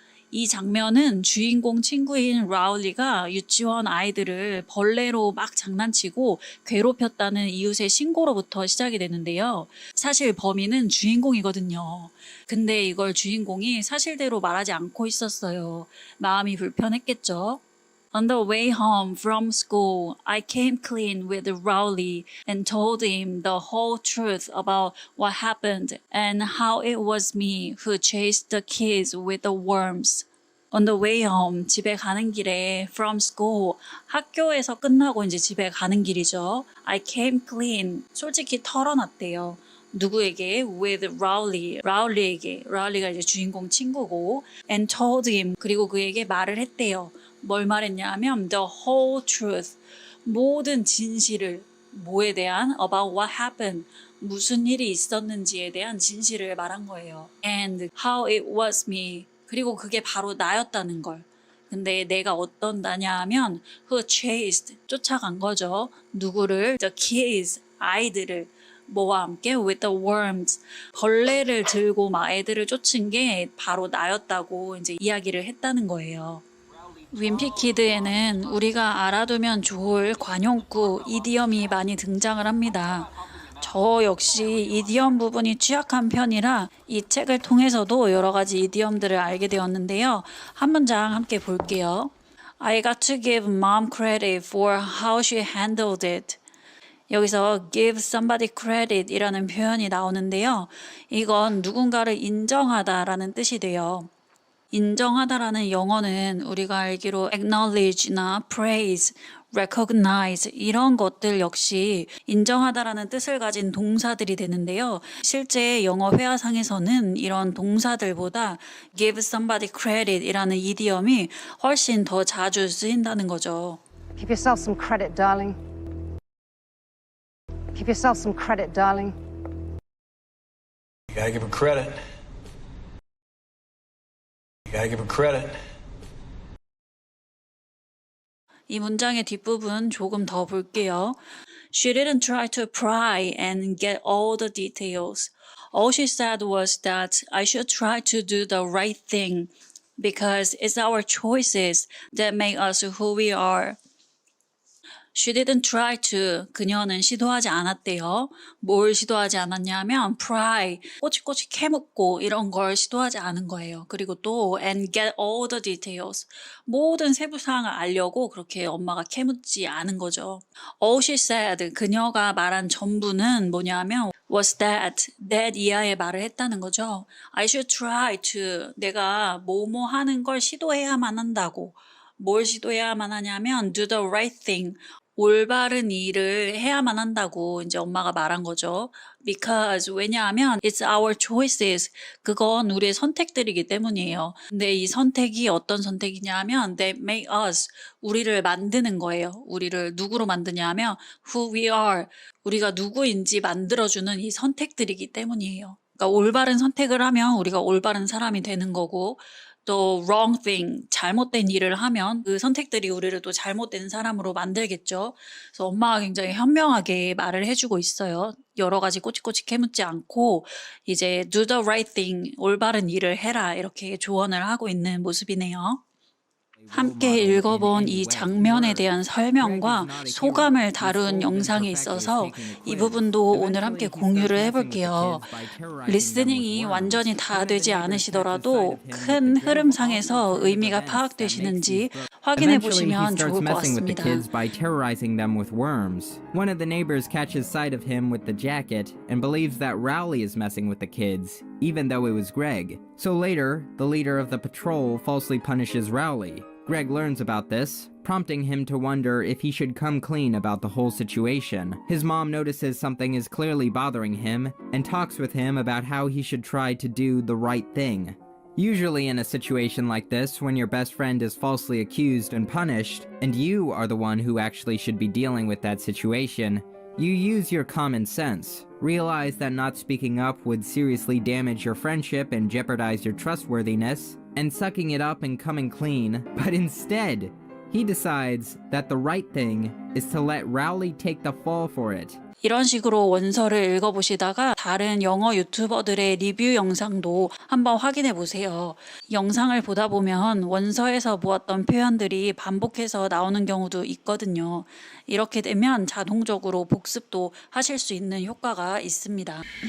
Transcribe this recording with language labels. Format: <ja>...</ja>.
<ko>이 장면은 주인공 친구인 라울리가 유치원 아이들을 벌레로 막 장난치고 괴롭혔다는 이웃의 신고로부터 시작이 되는데요. 사실 범인은 주인공이거든요. 근데 이걸 주인공이 사실대로 말하지 않고 있었어요. 마음이 불편했겠죠.</ko> <en>On the way home from school, I came clean with Rowley and told him the whole truth about what happened and how it was me who chased the kids with the worms. On the way home,</en> <ko>집에 가는 길에</ko> <en>from school,</en> <ko>학교에서 끝나고 이제 집에 가는 길이죠.</ko> <en>I came clean,</en> <ko>솔직히 털어놨대요. 누구에게?</ko> <en>With Rowley,</en> <ko>라울리에게. 라울리가 이제 주인공 친구고</ko> <en>and told him,</en> <ko>그리고 그에게 말을 했대요. 뭘 말했냐 하면</ko> <en>the whole truth,</en> <ko>모든 진실을, 뭐에 대한?</ko> <en>About what happened,</en> <ko>무슨 일이 있었는지에 대한 진실을 말한 거예요.</ko> <en>And how it was me,</en> <ko>그리고 그게 바로 나였다는 걸. 근데 내가 어떤 나냐 하면</ko> <en>who chased,</en> <ko>쫓아간 거죠. 누구를?</ko> <en>The kids,</en> <ko>아이들을. 뭐와 함께?</ko> <en>With the worms,</en> <ko>벌레를 들고 막 애들을 쫓은 게 바로 나였다고 이제 이야기를 했다는 거예요. 윈피키드에는 우리가 알아두면 좋을 관용구, 이디엄이 많이 등장을 합니다. 저 역시 이디엄 부분이 취약한 편이라 이 책을 통해서도 여러 가지 이디엄들을 알게 되었는데요. 한 문장 함께 볼게요.</ko> <en>I got to give mom credit for how she handled it.</en> <ko>여기서</ko> <en>give somebody credit</en> <ko>이라는 표현이 나오는데요. 이건 누군가를 인정하다라는 뜻이 돼요. 인정하다라는 영어는 우리가 알기로 acknowledge나 praise, recognize 이런 것들 역시 인정하다라는 뜻을 가진 동사들이 되는데요. 실제 영어 회화상에서는 이런 동사들보다</ko> <en>give somebody credit</en> <ko>이라는 이디엄이 훨씬 더 자주 쓰인다는 거죠.</ko> <en>Give yourself some credit, darling. Give yourself some credit, darling. You gotta give her credit. You gotta give her credit.</en> <ko>이 문장의 뒷부분 조금 더 볼게요.</ko> <en>She didn't try to pry and get all the details. All she said was that I should try to do the right thing because it's our choices that make us who we are. She didn't try to.</en> <ko>그녀는 시도하지 않았대요. 뭘 시도하지 않았냐면 pry, 꼬치꼬치 캐묻고 이런 걸 시도하지 않은 거예요. 그리고 또</ko> <en>and get all the details.</en> <ko>모든 세부사항을 알려고 그렇게 엄마가 캐묻지 않은 거죠.</ko> <en>All she said,</en> <ko>그녀가 말한 전부는 뭐냐면</ko> <en>was that</en> <ko>이하의 말을 했다는 거죠.</ko> <en>I should try to.</en> <ko>내가 뭐뭐 하는 걸 시도해야만 한다고. 뭘 시도해야만 하냐면</ko> <en>do the right thing.</en> <ko>올바른 일을 해야만 한다고 이제 엄마가 말한 거죠.</ko> <en>Because</en> <ko>왜냐하면</ko> <en>it's our choices.</en> <ko>그건 우리의 선택들이기 때문이에요. 근데 이 선택이 어떤 선택이냐 하면</ko> <en>they make us.</en> <ko>우리를 만드는 거예요. 우리를 누구로 만드냐면</ko> <en>who we are.</en> <ko>우리가 누구인지 만들어주는 이 선택들이기 때문이에요. 그러니까 올바른 선택을 하면 우리가 올바른 사람이 되는 거고 또</ko> <en>wrong thing,</en> <ko>잘못된 일을 하면 그 선택들이 우리를 또 잘못된 사람으로 만들겠죠. 그래서 엄마가 굉장히 현명하게 말을 해주고 있어요. 여러 가지 꼬치꼬치 캐묻지 않고 이제</ko> <en>do the right thing,</en> <ko>올바른 일을 해라 이렇게 조언을 하고 있는 모습이네요. 함께 읽어본 이 장면에 대한 설명과 소감을 다룬 영상이 있어서 이 부분도 오늘 함께 공유를 해볼게요. 리스닝이 완전히 다 되지 않으시더라도 큰 흐름상에서 의미가 파악되시는지 확인해 보시면 좋을 것 같습니다.</ko> <en>By terrorizing them with worms. One of the neighbors catches sight of him with the jacket and believes that Rowley is messing with the kids, even though it was Greg. So later, the leader of the patrol falsely punishes Rowley. Greg learns about this, prompting him to wonder if he should come clean about the whole situation. His mom notices something is clearly bothering him and talks with him about how he should try to do the right thing. Usually in a situation like this, when your best friend is falsely accused and punished, and you are the one who actually should be dealing with that situation, you use your common sense. Realize that not speaking up would seriously damage your friendship and jeopardize your trustworthiness, and sucking it up and coming clean, but instead, he decides that the right thing is to let Rowley take the fall for it.</en> <ko>이런 식으로 원서를 읽어보시다가 다른 영어 유튜버들의 리뷰 영상도 한번 확인해 보세요. 영상을 보다 보면 원서에서 모았던 표현들이 반복해서 나오는 경우도 있거든요. 이렇게 되면 자동적으로 복습도 하실 수 있는 효과가 있습니다.</ko>